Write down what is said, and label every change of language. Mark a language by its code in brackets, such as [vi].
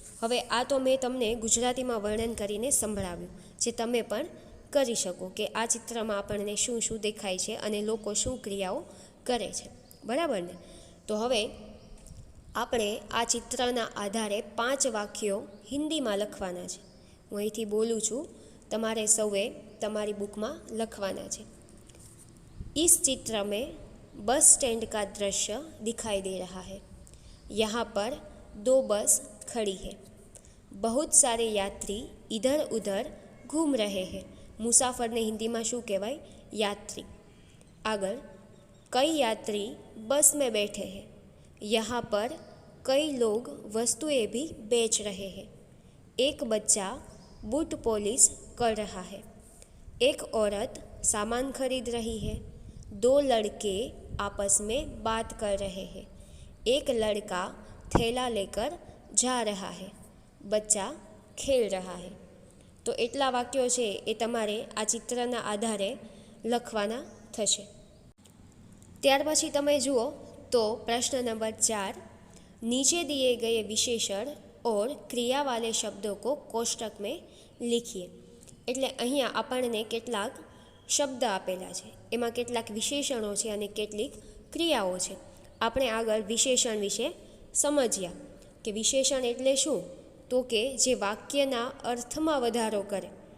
[gu] હવે આ તો મેં તમને ગુજરાતીમાં વર્ણન કરીને સંભળાવ્યું, જે તમે પણ કરી શકો કે આ ચિત્રમાં આપણને શું શું દેખાય છે અને લોકો શું ક્રિયાઓ કરે છે. બરાબર ને? તો હવે આપણે આ ચિત્રના આધારે 5 વાક્યો હિન્દીમાં લખવાના છે. હું અહીંથી બોલું છું, તમારે સૌએ તમારી બુકમાં લખવાના છે. [hi] इस चित्र में बस स्टैंड का दृश्य दिखाई दे रहा है. यहाँ पर 2 बस खड़ी है. बहुत सारे यात्री इधर उधर घूम रहे हैं. [gu] मुसाफर ने हिंदी में शू कहवाय? [hi] यात्री. आगर कई यात्री बस में बैठे हैं. यहाँ पर कई लोग वस्तुएं भी बेच रहे हैं. एक बच्चा बूट पॉलिश कर रहा है. एक औरत सामान खरीद रही है. 2 लड़के आपस में बात कर रहे हैं. एक लड़का थैला लेकर जा रहा है. बच्चा खेल रहा है. [gu] તો એટલા વાક્યો છે એ તમારે આ ચિત્રના આધારે લખવાના થશે. ત્યાર પછી તમે જુઓ તો પ્રશ્ન નંબર 4, [hi] नीचे दिए गए विशेषण और क्रिया वाले शब्दों को कोष्टक में लिखिए. [gu] એટલે અહીંયા આપણને કેટલાક શબ્દ આપેલા છે, એમાં કેટલાક વિશેષણો છે અને કેટલીક ક્રિયાઓ છે. આપણે આગળ વિશેષણ વિશે સમજ્યા કે વિશેષણ એટલે શું, તો કે જે વાક્યના અર્થમાં વધારો કરે.